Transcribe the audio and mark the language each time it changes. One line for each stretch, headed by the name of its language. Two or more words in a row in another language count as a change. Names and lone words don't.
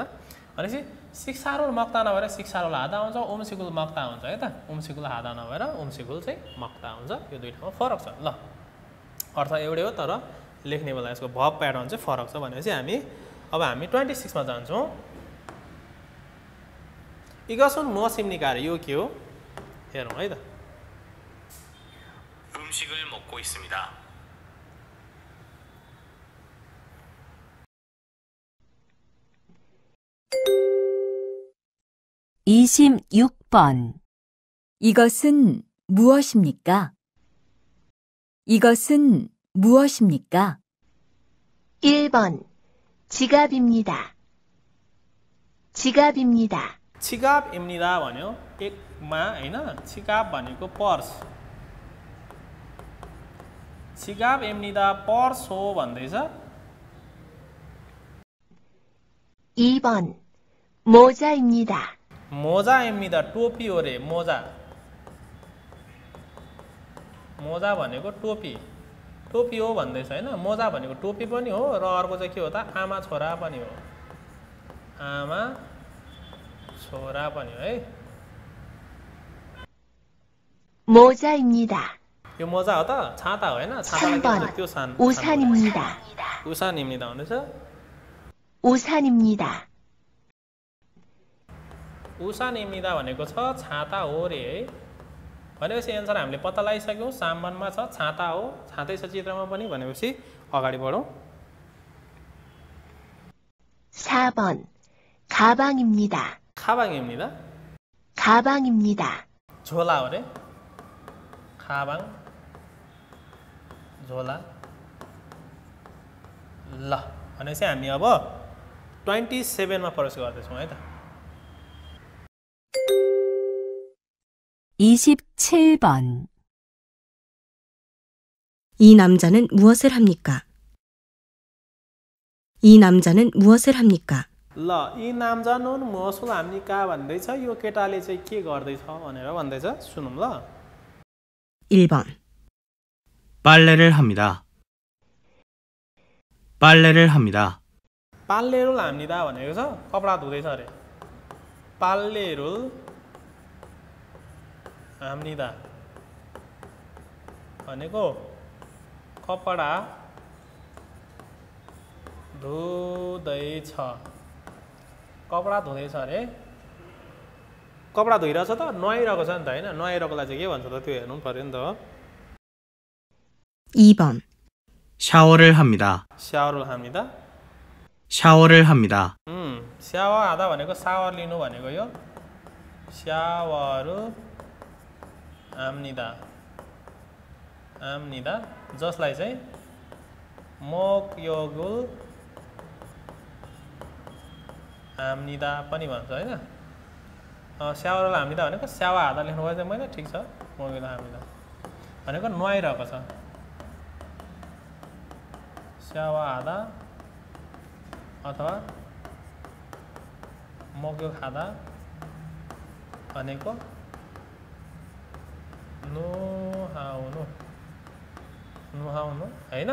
Nepali: भनेपछि शिक्षारुल मक्ता नभएर शिक्षारुल आधा हुन्छ, उम्सिकुल मक्ता हुन्छ है त. उम्सिकुल आधा नभएर उम्सिकुल चाहिँ मक्ता हुन्छ. यो दुई ठाउँमा फरक छ. ल अर्थ एउटै हो तर लेख्ने बेला यसको भब प्याटर्न चाहिँ फरक छ. भनेपछि हामी 26 मा जान्छौँ.
Korean: 이것은 무엇입니까?
Nepali: यो के हो हेरौँ है त.
Korean: 음식을 먹고 있습니다. 26번. 이것은 무엇입니까? 이것은 무엇입니까? 1번. 지갑입니다. 지갑입니다.
Nepali: 지갑입니다 भन्यो एकमा हैन. 지갑 भनेको पर्स. 지갑입니다 पर्स हो भन्दैछ.
Korean: 2번. 모자입니다.
Nepali: मोजा입니다 टोपी हो रे. मोजा भनेको टोपी. टोपी हो भन्दैछ हैन. मोजा भनेको टोपी पनि हो र अर्को चाहिँ के हो त आमा छोरा पनि हो. आमा छोरा पनि हो है.
Korean: 모자입니다.
Nepali: यो मोजा हो त छाता हो हैन. छातालाई के भन्छ त्यो सान.
Korean: 우산입니다.
Nepali: 우산입니다 भन्दैछ.
Korean: 우산입니다.
Nepali: उसानिमिदा भनेको छ छाता हो रे है. भनेपछि एन्सर हामीले पत्ता लगाइसक्यौँ. सामानमा छ छाता हो. छातै छ चित्रमा पनि. भनेपछि अगाडि बढौँ.
Korean: 4번. 가방입니다. 가방입니다. 가방입니다.
Nepali: झोला हो रे. 가방 झोला. ल भनेपछि हामी अब 27 मा प्रवेश गर्दैछौँ है त.
Korean: 27번. 이 남자는 무엇을 합니까? 이 남자는 무엇을 합니까?
Nepali: ल
Korean: 이 남자는 무엇을 합니까
Nepali: भन्दैछ. यो केटाले चाहिँ के गर्दैछ भनेर भन्दैछ. सुनौँ ल.
Korean: 1번. 빨래를 합니다. 빨래를 합니다. 빨래를 합니다
Nepali: भनेको छ कपडा धुदैछ अरे.
Korean: 빨래를 합니다
Nepali: भनेको कपडा धुदैछ. कपडा धुदैछ अरे. कपडा धुइरहेछ त नुहाइरहेको छ नि त हैन. नुहाइरहेकोलाई चाहिँ के भन्छ त त्यो हेर्नु पर्यो नि त.
Korean: 2번. 샤워를 합니다. 샤워를 합니다. 샤워를 합니다.
Nepali: 샤워하다 भनेको शावर लिनु भनेको यो.
Korean: 샤워를 합니다. 합니다.
Nepali: जसलाई चाहिँ
Korean: 목욕을 합니다
Nepali: पनि भन्छ हैन.
Korean: 샤워를 합니다
Nepali: भनेको 샤워하다 लेख्नु भयो चाहिँ मैले. ठिक छ.
Korean: 목욕을 합니다
Nepali: भनेको नुहाइरहेको छ. 샤워하다 अथवा 목욕하다 भनेको नुहाउनु हैन.